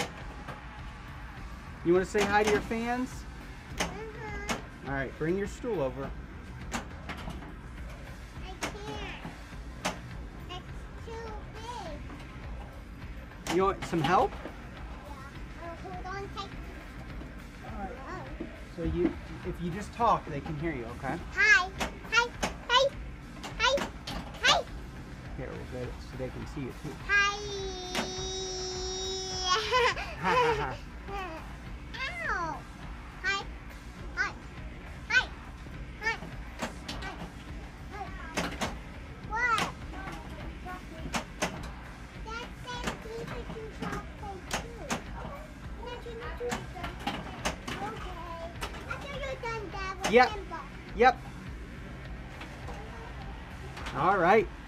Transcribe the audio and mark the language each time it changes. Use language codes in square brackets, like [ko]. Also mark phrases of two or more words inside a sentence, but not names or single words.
[en] You want to say hi to your fans? All right, bring your stool over. I can't. It's too big. You want some help? Yeah. Oh, hold on. Take. All right. Oh. So if you just talk, they can hear you, okay? Hi. Hi. Hi. Hi. Hi. Here, we'll get it so they can see you too. Hi. Ha ha ha. Ow. Hi. Hi. Hi. Hi. Hi. What? That says keep it to chocolate too. Okay. After you're done that with Yep. Pinball. Yep. All right.